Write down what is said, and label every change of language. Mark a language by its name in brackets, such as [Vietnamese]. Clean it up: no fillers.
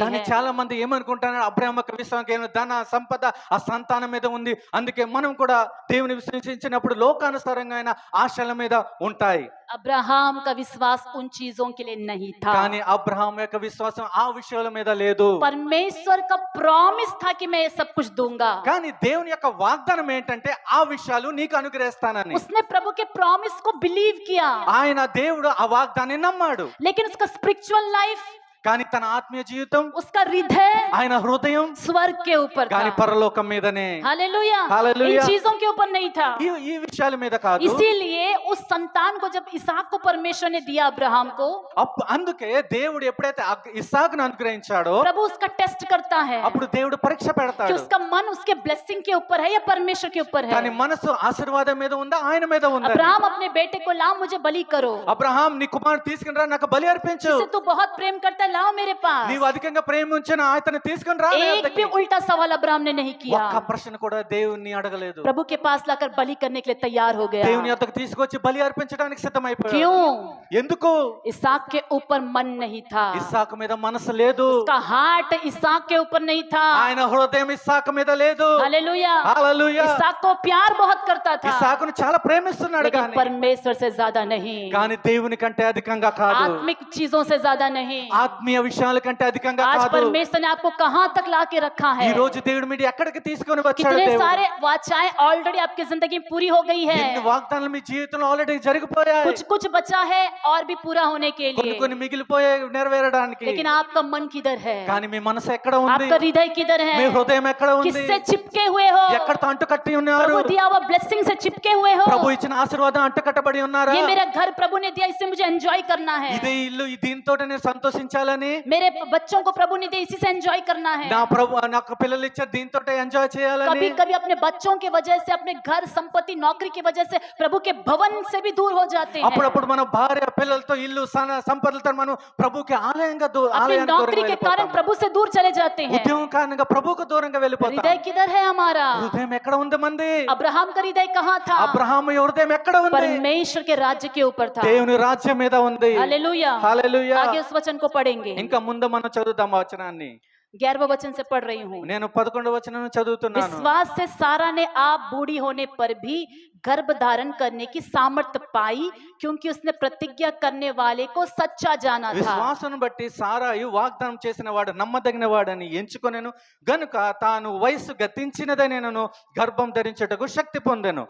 [Telugu] కానీ [Hindi] हैं। [Telugu] చాలా మంది ఏమనుకుంటున్నారు, అబ్రహాం యొక్క విశ్వాసం కేవలం ధన సంపద ఆ సంతానం మీద ఉంది, అందుకే మనం కూడా దేవుని విశ్వసించినప్పుడు లోకానుసారంగా ఆశల మీద ఉంటాయి. [Hindi] अब्राहम का विश्वास उन चीजों के लिए नहीं था, [Telugu] కానీ అబ్రహాం యొక్క విశ్వాసం ఆ విషయాల మీద లేదు. [Hindi] परमेश्वर का प्रॉमिस था कि मैं ये सब कुछ दूंगा। [Telugu] కానీ దేవుని యొక్క వాగ్దానం ఏంటంటే ఆ విషయాలు నీకు అనుగ్రహిస్తానని. [Hindi] उसने प्रभु के प्रॉमिस को बिलीव किया, [Telugu] ఆయన దేవుడు ఆ వాగ్దాన్ని నమ్మాడు. [Hindi] लेकिन उसका स्पिरिचुअल लाइफ, [Telugu] కానీ తన ఆత్మీయ జీవితం, [Hindi] उसका हृदय [Telugu] ఆయన హృదయం [Hindi] स्वर्ग के ऊपर [Telugu] కానీ [Hindi] था। [Telugu] పరలోకం మీదనే. [Hindi] हालेलुया। हालेलुया। इन चीजों के ऊपर नहीं था। [Telugu] ఈ ఈ విషయాల మీద కాదు. [Hindi] इसीलिए उस संतान को जब इसहाक को परमेश्वर ने दिया अब्राहम को, [Telugu] అందుకే దేవుడు ఎప్పుడైతే ఇస్సాకును అనుగ్రహించాడో [Hindi] प्रभु उसका टेस्ट करता है [Telugu] అప్పుడు దేవుడు పరీక్ష [Hindi] कि [Telugu] పెడతాడు. [Hindi] उसका मन उसके ब्लेसिंग के ऊपर है या परमेश्वर के ऊपर [Telugu] కానీ [Hindi] है। [Telugu] మనసు ఆశీర్వాదం మీద ఉందా ఆయన మీద ఉందా? [Hindi] अब्राहम अपने बेटे को ला मुझे बलि करो, [Telugu] అబ్రహాం నీ కుమారుడు తీసుకుని రా నాకు బలి అర్పించు. [Hindi] जिसे तू बहुत प्रेम करता है लाओ मेरे पास। [Telugu] నీవు అధికంగా ప్రేమించిన ఆయతను తీసుకొని రా నా [Hindi] एक [Telugu] యొద్దకి. [Hindi] भी उल्टा सवाल अब्राहम ने नहीं किया, [Telugu] ఒక్క ప్రశ్న కూడా దేవుణ్ణి అడగలేదు. [Hindi] प्रभु के पास लाकर बलि करने के लिए तैयार हो गया। [Telugu] దేవుని యొద్దకు తీసుకొచ్చి బలి అర్పించడానికి సిద్ధమైపోయాడు. [Hindi] क्यों? [Telugu] ఎందుకు? [Hindi] इसहाक के ऊपर मन नहीं था, [Telugu] ఇస్సాకు మీద మనసు లేదు. [Hindi] उसका हार्ट इसहाक के ऊपर नहीं था। [Telugu] ఆయన హృదయం ఇస్సాకు మీద లేదు. [Hindi] हालेलुया। [Telugu] హల్లెలూయా. [Hindi] इसहाक को प्यार बहुत करता था, [Telugu] ఇస్సాకును చాలా ప్రేమిస్తున్నాడు [Hindi] लेकिन [Telugu] కానీ [Hindi] परमेश्वर से ज्यादा नहीं, [Telugu] కానీ దేవుని కంటే అధికంగా కాదు. [Hindi] आत्मिक चीजों से ज्यादा नहीं। [Telugu] ఆత్మీయ విషయాల కంటే అధికంగా [Hindi] आज [Telugu] కాదు. [Hindi] परमेश्वर ने आपको कहां तक लाके रखा [Telugu] ఈ [Hindi] है? [Telugu] రోజు దేవుడు మీరు ఎక్కడికి తీసుకొని వచ్చాడు? దేవుడు [Hindi] सारे वाचाएं ऑलरेडी आपकी जिंदगी में पूरी हो गई है, [Telugu] ఎన్ని వాగ్దానాలు మీ జీవితంలో ఆల్రెడీ జరిగిపోయాయి. [Hindi] कुछ कुछ बचा है और भी पूरा होने के [Telugu] కొన్ని [Hindi] लिए, [Telugu] కొన్ని మిగిలిపోయాయి నెరవేరడానికి. [Hindi] लेकिन आपका मन किधर है? [Telugu] కానీ మీ మనసు ఎక్కడ ఉంది? [Hindi] आपका हृदय किधर [Telugu] మీ [Hindi] है? [Telugu] హృదయం ఎక్కడ ఉంది? [Hindi] किससे चिपके हुए हो? [Telugu] ఎక్కడతో అంటుకట్టి ఉన్నారు? [Hindi] प्रभु दिया हुआ ब्लेसिंग से चिपके हुए हो? [Telugu] ప్రభు ఇచ్చిన ఆశీర్వాదం అంటుకట్టబడి ఉన్నారా? [Hindi] ये मेरा घर प्रभु ने दिया, इसे मुझे एंजॉय करना है। [Telugu] ఇదే ఇల్లు దీంతో నేను సంతోషించాలని, [Hindi] मेरे बच्चों को प्रभु ने दिया, इसी से एंजॉय करना है। [Telugu] నా ప్రభు నాకు పిల్లలు ఇచ్చారు దీంతో ఎంజాయ్ చేయాలని. [Hindi] कभी कभी अपने बच्चों की वजह से, अपने घर संपत्ति नौकरी की वजह से प्रभु के भवन से भी दूर हो जाते हैं। [Telugu] అప్పుడప్పుడు మన భార్య పిల్లలతో ఇల్లు సంపదలతో మనం ప్రభుకి ఆలయంగా [Hindi] अपनी [Telugu] ఆలయానికి [Hindi] नौकरी [Telugu] దూరంగా [Hindi] के कारण [Telugu] వెళ్ళిపోతాం. [Hindi] प्रभु से दूर चले जाते हैं। [Telugu] ఉద్యోగం కారణంగా ప్రభుకు దూరంగా వెళ్ళిపోతాం. [Hindi] हृदय किधर है हमारा? [Telugu] హృదయం ఎక్కడ ఉంది మంది? [Hindi] अब्राहम का हृदय कहाँ था? [Telugu] అబ్రహాము హృదయం ఎక్కడ ఉంది? [Hindi] परमेश्वर के राज्य के ऊपर था। [Telugu] దేవుని రాజ్యం మీద ఉంది. [Hindi] हालेलुया। [Telugu] హల్లెలూయా. [Hindi] आगे उस वचन को पढ़ेंगे। [Telugu] ఇంకా ముందు మనం చదువుదాం ఆ వచనాన్ని. [Hindi] 11वें वचन से पढ़ रही हूँ। [Telugu] నేను 11వ వచనం చదువుతున్నాను. [Hindi] विश्वास से सारा ने आप बूढ़ी होने पर भी गर्भ धारण करने की सामर्थ्य पाई, क्योंकि उसने प्रतिज्ञा करने वाले को सच्चा जाना था। [Telugu] విశ్వాసం బట్టి సారాయు వాగ్దానం చేసిన వాడు నమ్మదగిన వాడని ఎంచుకొనెను గనుక తాను వయసు గతించినదనెను గర్భం ధరించుటకు శక్తి పొందెను.